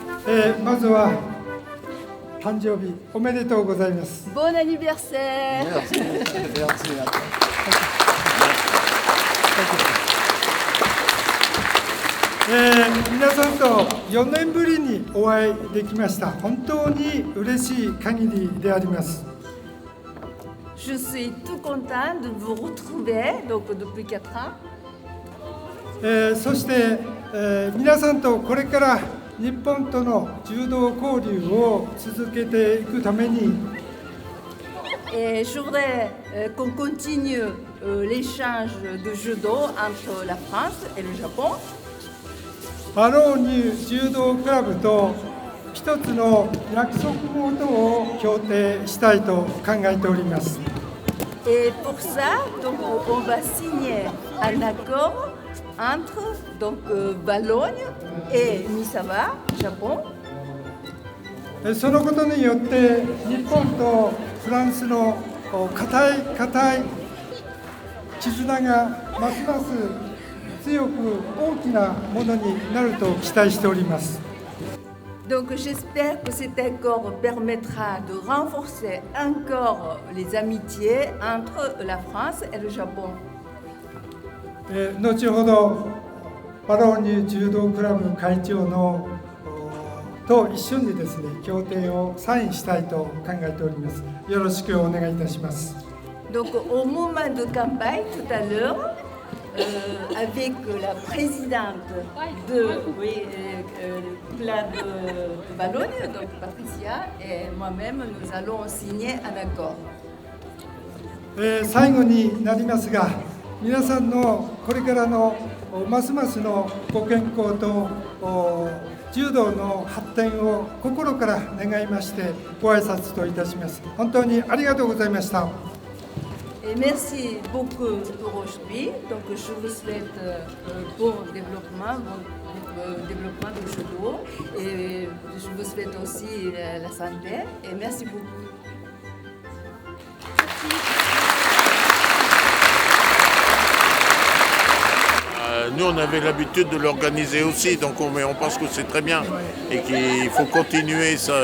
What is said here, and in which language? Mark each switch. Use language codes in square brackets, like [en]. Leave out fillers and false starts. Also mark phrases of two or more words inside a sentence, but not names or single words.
[ja] まずは誕生日おめでとうございます。 [fr] Bon anniversaire. Merci. Merci. [ja] 皆さんと4年ぶりにお会いできました。本当に嬉しい限りであります。 [fr] Je suis tout content de vous retrouver donc depuis 4 ans. [ja] そして、皆さんとこれから日本との柔道交流を続けていくために、 [fr] Et je voudrais qu'on continue l'échange de judo entre la France et le Japon. [ja] バローニュ柔道クラブと一つの約束事を協定したいと考えております。 [fr] Et pour ça, donc, on va signer un accord entre donc, Valognes et Misawa, Japon. [ja] そのことによって日本とフランスの固い絆がますます強く大きなものになると期待しております。 [fr] Donc j'espère que cet accord permettra de renforcer encore les amitiés entre la France et le Japon. [ja] 後ほどバローニュ柔道クラブ会長のと一緒にですね、協定をサインしたいと考えております。よろしくお願いいたします。 [fr] Donc au moment de campagne tout à l'heure, avec la présidente de club Valognes, donc Patricia, et moi-même, nous allons signer un accord. [ja] 最後になりますが、皆さんのこれからのますますのご健康と柔道の発展を心から願いましてご挨拶といたします。本当にありがとうございました。 [fr] Et merci beaucoup pour aujourd'hui. Donc je vous souhaite bon développement du judo et je vous souhaite aussi la santé et merci beaucoup. Nous, on avait l'habitude de l'organiser aussi, donc on pense que c'est très bien et qu'il faut continuer ça.